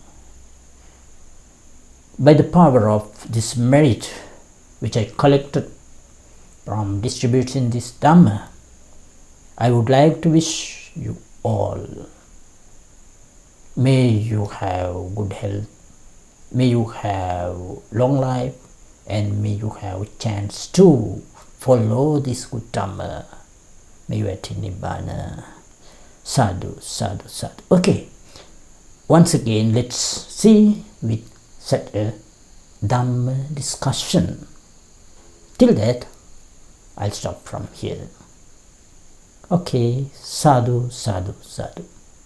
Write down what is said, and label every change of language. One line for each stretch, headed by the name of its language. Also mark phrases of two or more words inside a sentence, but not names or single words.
English: By the power of this merit which I collected from distributing this Dhamma, I would like to wish you all, may you have good health, may you have long life, and may you have a chance to follow this good Dhamma. May you attain Nibbana.
Pali: Sadhu, sadhu, sadhu.
English: Okay, once again let's see with such a Dhamma discussion. Till that, I'll stop from here.
Pali: Okay, sadhu, sadhu, sadhu.